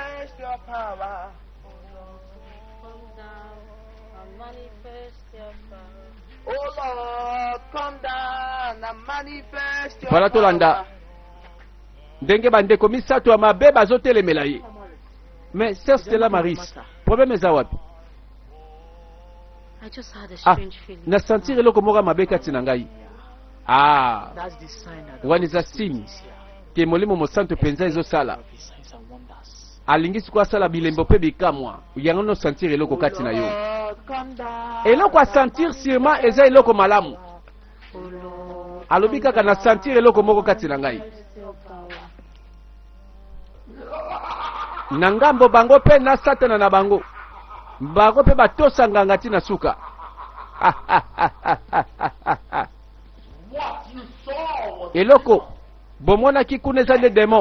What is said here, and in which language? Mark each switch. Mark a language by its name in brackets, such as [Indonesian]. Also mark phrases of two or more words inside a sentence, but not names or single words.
[Lingala] Voilà tolanda. Ndenge bandeko misato ya mabe bazotelemela ye. Mais Sœur Stella Maris, problème eza wapi? [English] I just had a strange feeling. [Lingala] Na sentir eloko moko mabe kati na ngai. Ah, [English] That's the sign that [Lingala] wani za signe ke molimo mosanto penza ezosala. [English] signs and wonders. [Lingala] Alingisi kwa sala bilembo pe bikamwa. Yango no sentir eloko kati na yo. [English] Come down. [Lingala] Eloko a sentir sûrement eza eloko malamu. Alobi kaka na sentir eloko moko kati na ngai. Na ngambo bango pe na satana na bango. Bango pe batosa nganga tina suka. Eloko bomona ki kuneza [French] de démon.